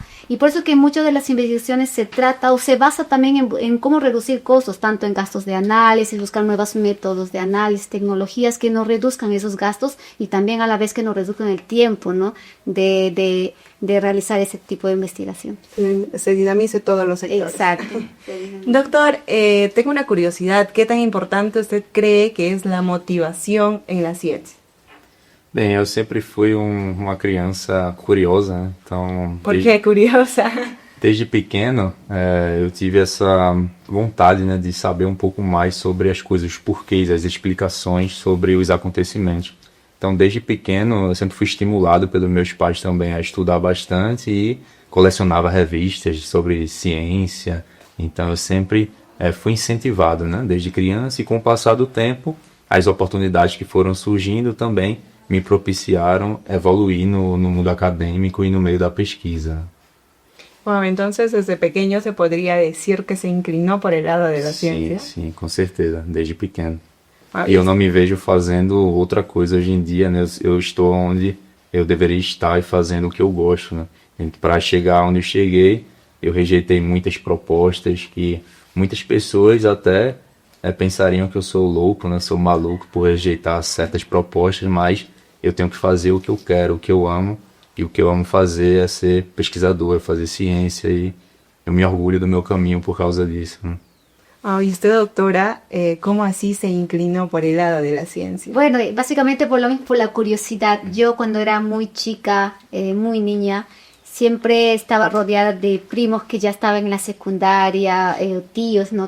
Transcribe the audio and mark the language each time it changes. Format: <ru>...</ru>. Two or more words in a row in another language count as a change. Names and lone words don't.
<es>Y por eso que muchas de las investigaciones se trata o se basa también en cómo reducir costos, tanto en gastos de análisis, buscar nuevos métodos de análisis, tecnologías que nos reduzcan esos gastos y también a la vez que nos reduzcan el tiempo, ¿no?, de realizar ese tipo de investigación. Se dinamice todos los sectores. Exacto. Doctor, tengo una curiosidad. ¿Qué tan importante usted cree que es la motivación en la ciencia?</es> <pt>Bem, eu sempre fui uma criança curiosa, né? Então...</pt> <es>¿Por qué curiosa?</es> <pt>Desde pequeno, eu tive essa vontade, né, de saber um pouco mais sobre as coisas, os porquês, as explicações sobre os acontecimentos. Então, desde pequeno, eu sempre fui estimulado pelos meus pais também a estudar bastante e colecionava revistas sobre ciência. Então, eu sempre fui incentivado, né, desde criança, e com o passar do tempo, as oportunidades que foram surgindo também me propiciaram evoluir no mundo acadêmico e no meio da pesquisa.</pt> <es>Wow, entonces desde pequeño se podría decir que se inclinó por el lado de la ciencia.</es> <pt>Sim, com certeza, desde pequeno. Wow, E eu não me vejo fazendo outra coisa hoje em dia, né? Eu estou onde eu deveria estar e fazendo o que eu gosto, né? Para chegar onde eu cheguei, eu rejeitei muitas propostas que muitas pessoas até pensariam que eu sou louco, né? Sou maluco por rejeitar certas propostas, mas eu tenho que fazer o que eu quero, o que eu amo. E o que eu amo fazer é ser pesquisador, fazer ciência, e eu me orgulho do meu caminho por causa disso, né?</pt> <es>wow, y usted, doctora, ¿cómo así se inclinó por el lado de la ciencia? Bueno, básicamente por lo mismo, por la curiosidad. Yo cuando era muy chica, muy niña, siempre estaba rodeada de primos que ya estaban en la secundaria, tíos, ¿no?</es>